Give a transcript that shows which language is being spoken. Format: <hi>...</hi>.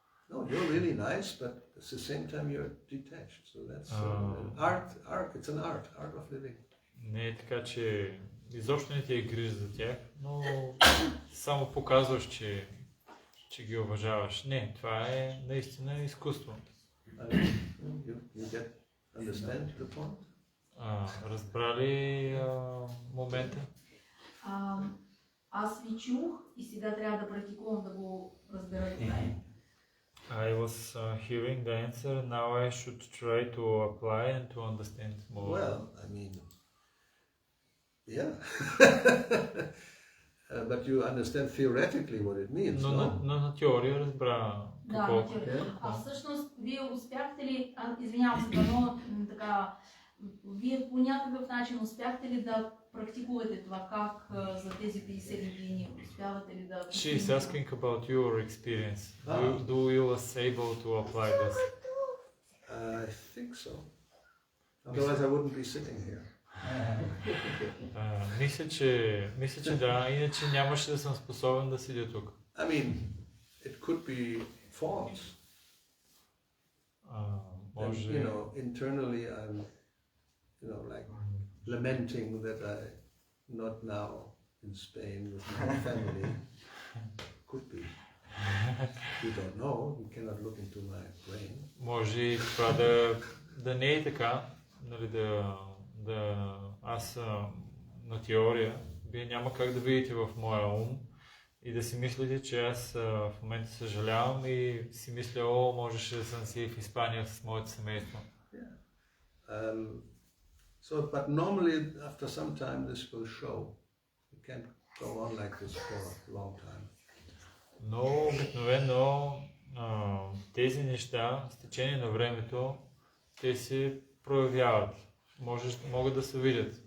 <en>No, you're really nice, but at the same time you're detached. So that's art. It's an art of living.</en> <bg>Не е така, че изобщо не ти е грижа за тях, но само показваш, че ги уважаваш. Не, това е наистина изкуство.</bg> <en>You understand the point?</en> <bg>Разбрали момента? Аз ви чух и сега трябва да практикувам да го разбера добре.</bg> <en>I was hearing the answer, now I should try to apply and to understand more. Well, I mean, yeah. But you understand theoretically what it means, no?</en> <bg>Но на теория разбра какво. Да, на теория. А всъщност, вие успяхте ли, извинявам се, но така, вие по някакъв начин успяхте ли да практикувате това, как за тези 50 години успявате ли да...</bg> <en>She is asking about your experience. Do you was able to apply this? I think so. Otherwise I wouldn't be sitting here.</en> <bg>Мисля, че да, иначе нямаше да съм способен да седя тук.</bg> <en>I mean, it could be false.</en> <bg>Може...</bg> <en>And, internally I'm, like lamenting that I'm not now in Spain with my family. Could be. You don't know. You cannot look into my brain.</en> <bg>Може и това да не е така, нали, аз на теория, вие няма как да видите в моя ум и да си мислите, че аз в момента съжалявам и си мисля, можеше да съм си в Испания с моето семейство.</bg> <en>But normally after some time this will show. You can't go on like this for a long time.</en> <bg>Но обикновено тези неща с течение на времето те се проявяват. Могат да се видят.</bg>